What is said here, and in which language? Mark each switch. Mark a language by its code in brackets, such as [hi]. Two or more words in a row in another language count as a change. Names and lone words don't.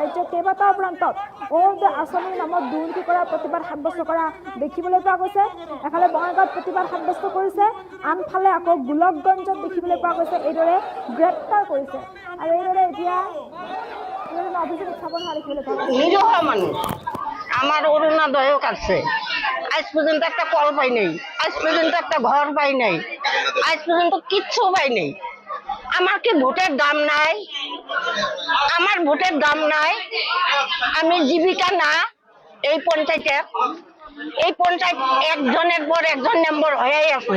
[as] ৰাজ্যৰ কেইবাটাও প্ৰান্তত অৰুণোদয় আঁচনিৰ নামত দুৰ্নীতি কৰাৰ প্ৰতিবাদ সাব্যস্ত কৰা দেখিবলৈ পোৱা গৈছে। এফালে বঙাইগাঁৱত প্ৰতিবাদ সাব্যস্ত কৰিছে, আনফালে আকৌ গোলকগঞ্জত দেখিবলৈ পোৱা গৈছে এইদৰে গ্ৰেপ্তাৰ কৰিছে। আৰু এইদৰে এতিয়া অভিযোগ উত্থাপন হোৱা দেখিবলৈ পোৱা গৈছে। [bn] নিরীহ মানুষ আমার অরুণোদয়ও কাটছে, আজ পর্যন্ত একটা কল পাই নাই, আজ পর্যন্ত একটা ঘর পাই নাই, আজ পর্যন্ত কিচ্ছু পাই নাই। আমার কি ভোটের দাম নাই? আমার ভোটের দাম নাই, আমি জীবিকা না এই পঞ্চায়েত একজনের পর একজন মেম্বার হয়েই আছে।